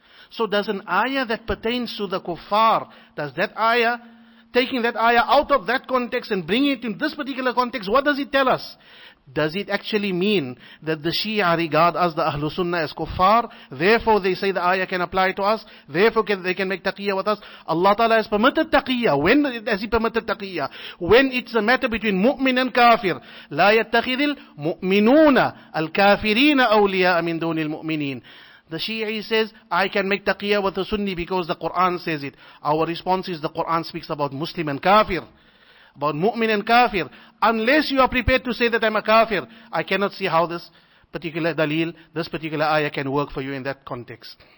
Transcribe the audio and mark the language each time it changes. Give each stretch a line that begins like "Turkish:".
English: So does an ayah that pertains to the kuffar, does that ayah, taking that ayah out of that context and bringing it in this particular context, what does it tell us? Does it actually mean that the Shia regard us, the Ahlul Sunnah, as kuffar? Therefore they say the ayah can apply to us. Therefore they can make taqiyya with us. Allah Ta'ala has permitted taqiyya. When has He permitted taqiyya? When it's a matter between mu'min and kafir.
Arabic: لا يتخذ المؤمنون الكافرين أولياء من دون المؤمنين.
English: The Shia says, I can make taqiyya with the Sunni because the Quran says it. Our response is the Quran speaks about Muslim and kafir. About mu'min and kafir. Unless you are prepared to say that I'm a kafir, I cannot see how this particular dalil, this particular ayah can work for you in that context.